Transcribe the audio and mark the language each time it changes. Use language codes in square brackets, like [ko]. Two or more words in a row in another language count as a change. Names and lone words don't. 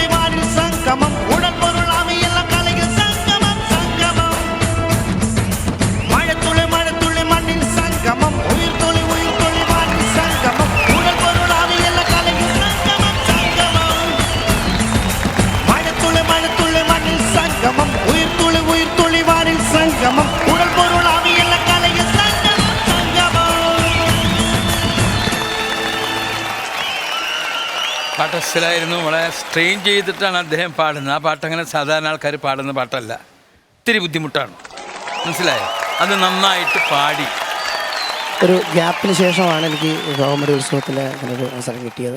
[ta] வாரில் சங்கமம் உடல் பொருள் ஆவி எல்லா கலைக சங்கமம் சங்கமம் மழைத்துளி மண்ணில் சங்கமம் உயிர் துளி வாரில் சங்கமம் உடல் பொருள் ஆவி எல்லா கலைக சங்கமம் சங்கமம் மழைத்துளி மண்ணில் சங்கமம் உயிர் துளி வாரில் சங்கமம் உடல் பொருள் ஆவி எல்லா கலைக சங்கமம் சங்கமம். [ml] പാട്ട് അസലായിരുന്നു. വളരെ സ്ട്രെയിൻ ചെയ്തിട്ടാണ് അദ്ദേഹം പാടുന്നത്. ആ പാട്ടങ്ങനെ സാധാരണ ആൾക്കാർ പാടുന്ന പാട്ടല്ല, ഇത്തിരി ബുദ്ധിമുട്ടാണ്, മനസ്സിലായോ? അത് നന്നായിട്ട് പാടി. ഒരു ഗ്യാപ്പിന് ശേഷമാണ് എനിക്ക് കോമഡി ഉത്സവത്തിൽ അങ്ങനെ ഒരു അവസരം കിട്ടിയത്.